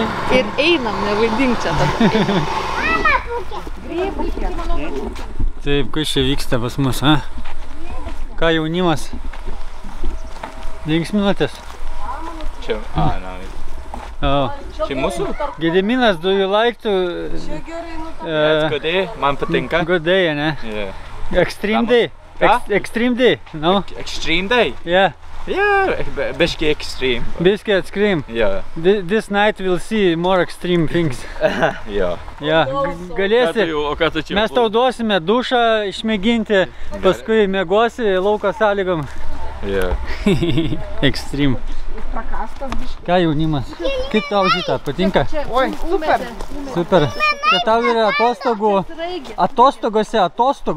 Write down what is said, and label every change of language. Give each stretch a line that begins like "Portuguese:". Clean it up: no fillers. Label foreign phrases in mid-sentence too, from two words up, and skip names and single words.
Lithuanian: Ir einam, nevaidink čia tada. Taip, kas čia vyksta pas mus, ha? Ką jaunimas? Linksminatės? Čia, čia mūsų? Gediminas,
English: do you like to... Good day,
Lithuanian: man patinka.
English: Good day, ne? Yeah. Extreme day? Extreme day, no? Extreme day? Yeah. Yeah,
Lithuanian: biški extreme. Biški extreme.
English: Yeah. This night we'll see more extreme things. Yeah. Yeah.
Lithuanian: Galėsi, O ką tu čia? mes tau duosime dušą išmėginti, paskui miegosi lauko sąlygom.
English: Yeah.
Lithuanian: Extreme. Ką jaunimas? Kaip tau šitą, patinka? Oi, super. Super. Čia tau yra atostogose atostogos.